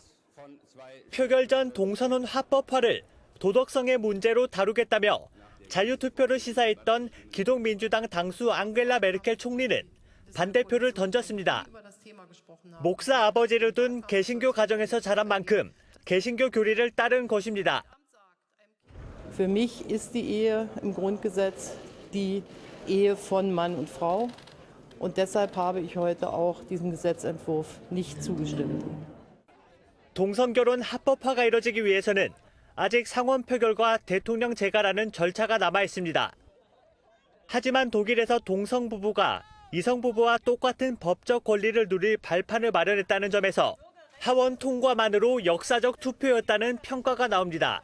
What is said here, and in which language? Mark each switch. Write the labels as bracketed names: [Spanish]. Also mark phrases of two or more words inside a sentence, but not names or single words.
[Korean] 표결 전 동선혼 합법화를 도덕성의 문제로 다루겠다며 자유투표를 시사했던 기독민주당 당수 앙겔라 메르켈 총리는 반대표를 던졌습니다. 목사 아버지를 둔 개신교 가정에서 자란 만큼 개신교 교리를 따른 것입니다. [German] Für mich ist die Ehe im Grundgesetz die Ehe von Mann und Frau. Und deshalb habe ich heute auch diesem Gesetzentwurf nicht zugestimmt. [Korean] 동성결혼 합법화가 이뤄지기 위해서는 아직 상원 표결과 대통령 재가라는 절차가 남아 있습니다. 하지만 독일에서 동성 부부가 이성 부부와 똑같은 법적 권리를 누릴 발판을 마련했다는 점에서 하원 통과만으로 역사적 투표였다는 평가가 나옵니다.